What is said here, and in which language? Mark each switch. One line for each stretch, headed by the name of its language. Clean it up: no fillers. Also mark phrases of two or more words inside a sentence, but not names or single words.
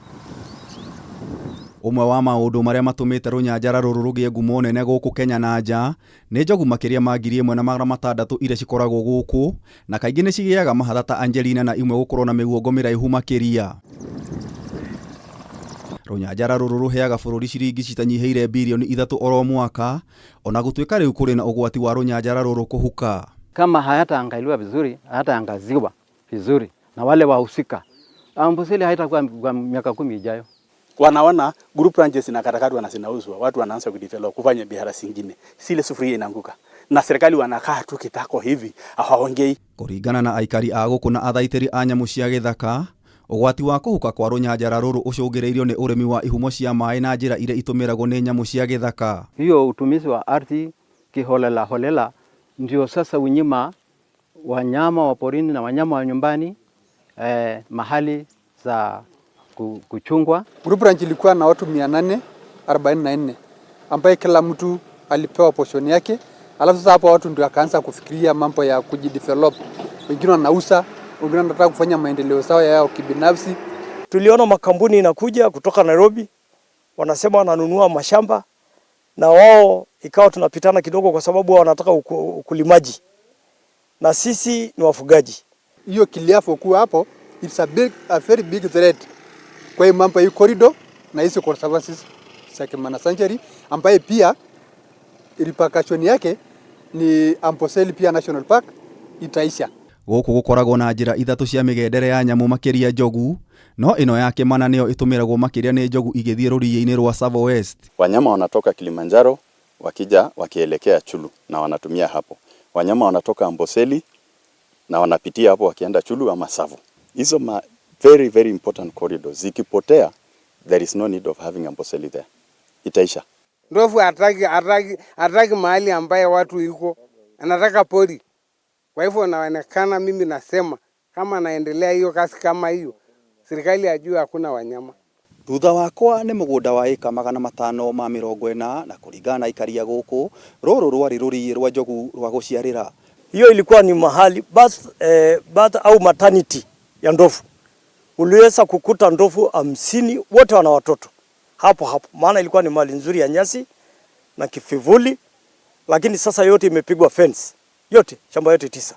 Kikuyu: Ũmwe wa maũndũ marĩa matũmĩte runyanjara rũrũ rũgĩe ngumo nene gũkũ Kenya na nja nĩ njogu makĩria ma 1,600 iria cikoragwo gũkũ na kaingĩ nĩ cigĩaga mahatha ta Angelina na imwe gũkorwo na mĩguongo mĩraihu makĩria. Runyanjara rũrũ rũheaga bũrũri ciringi citanyihĩire bilioni 3 oro mwaka, ona gũtuĩka rĩu kũrĩ na ũgwati wa runyanjara rũrũ kũhuka.
Swahili: Kama hayataangaliwa vizuri, hayataangaziwa vizuri na wale wahusika, Amboseli haitakuwa kwa miaka 10 ijayo. Wanaona
English: group ranches
Swahili: na katakatwa na zinauzwa, watu wanaanza kudevelop kufanya biashara zingine. Sile sufuria inaanguka. Na serikali wanakaa tu kitako hivi, hawaongei.
Kikuyu: Kũringana na aikari a gũkũ na athaitĩri a nyamũ cia gĩthaka, ũgwati wa kũhuka kwa runyanjara rũrũ ũcũngĩrĩirio nĩ ũrĩmi wa ihumo cia maĩ na njĩra iria itũmĩragwo nĩ nyamũ cia gĩthaka.
Swahili: Hiyo utumizi wa ardhi kiholela holela ndio sasa unyima wanyama wa porini na wanyama wa nyumbani mahali za kuchungwa. Group ranch ilikuwa na watu 844 ambaye kila mtu alipewa portion yake. Alafu sasa hapo watu ndio akaanza kufikiria mambo ya kujidevelop. Wengine wanauza, wengine wanataka kufanya maendeleo sawa yao kibinafsi. Tuliona makampuni inakuja kutoka Nairobi, wanasema wananunua mashamba na wao ikawa tunapitana kidogo kwa sababu wanataka ukulimaji. Na sisi ni wafugaji. Hiyo kiliafo kuwa hapo,
English: it's a very big threat.
Swahili: Kwa hiyo mambo hii corridor na hizo conservancies za Kimana Sanctuary ambaye pia repercussion yake ni Amboseli pia National Park itaisha.
Kikuyu: Gũkũ gũkoragwo na njĩra ithatũ cia mĩgendere ya nyamũ makĩria njogu, no ĩno ya Kimana nĩyo ĩtũmĩragwo makĩria nĩ njogu igĩthiĩ rũriĩ-inĩ rwa Tsavo West.
Swahili: Wanyama wanatoka Kilimanjaro wakija wakielekea Chulu na wanatumia hapo. Wanyama wanatoka Amboseli na wanapitia hapo wakienda Chulu ama Tsavo. Hizo
English: very very important corridors
Swahili: zikipotea,
English: there is no need of having Amboseli there.
Swahili: Itaisha. Ndovu ataki mahali ambaye watu yuko, anataka pori. Kwa hivyo naonekana mimi nasema kama naendelea hiyo kasi kama hiyo, serikali ajue hakuna wanyama.
Kikuyu: Thutha wakwa nĩ mũgũnda wa ĩka 540 na kũringana na ikaria gũkũ, rũrũ rwarĩ rũriĩ rwa njogu rwa gũciarĩra.
Swahili: Hiyo ilikuwa ni mahali birth au maternity ya ndovu. Uliweza kukuta ndovu 50 wote wana watoto hapo. Maana ilikuwa ni mali nzuri ya nyasi na kifivuli, lakini sasa yote imepigwa fence. Yote shamba yote 9.